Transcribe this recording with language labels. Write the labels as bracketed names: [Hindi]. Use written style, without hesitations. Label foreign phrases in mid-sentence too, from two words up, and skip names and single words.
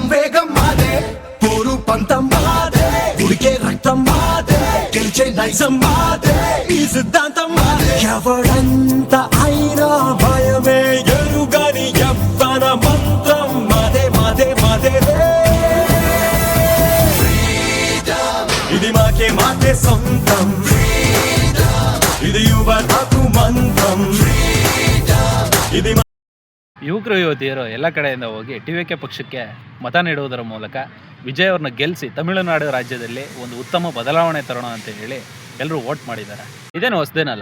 [Telugu] వేగం మాదే పోరు పంతం మాదే ఉడికే రక్తం మాదే గెలిచే నైజం మాదే ఈ సిద్ధాంతం మాదే ఎవడంత అయినా భయమే ఎరుగని యవ్వన మంత్రం మాదే మాదే మాదే ఇది మాకే మాకే సొంతం ఇది [Kannada] ಯುವಕರು ಮಂತ್ರಂ ಯುವಕರು ಯುವತಿಯರು ಎಲ್ಲ ಕಡೆಯಿಂದ ಹೋಗಿ ಟಿವಿಕೆ ಪಕ್ಷಕ್ಕೆ ಮತ ನೀಡುವುದರ ಮೂಲಕ ವಿಜಯ್ ಅವ್ರನ್ನ ಗೆಲ್ಲಿಸಿ ತಮಿಳುನಾಡು ರಾಜ್ಯದಲ್ಲಿ ಒಂದು ಉತ್ತಮ ಬದಲಾವಣೆ ತರೋಣ ಅಂತ ಹೇಳಿ ಎಲ್ಲರೂ ವೋಟ್ ಮಾಡಿದ್ದಾರೆ. ಇದೇನು ಹೊಸದೇನಲ್ಲ.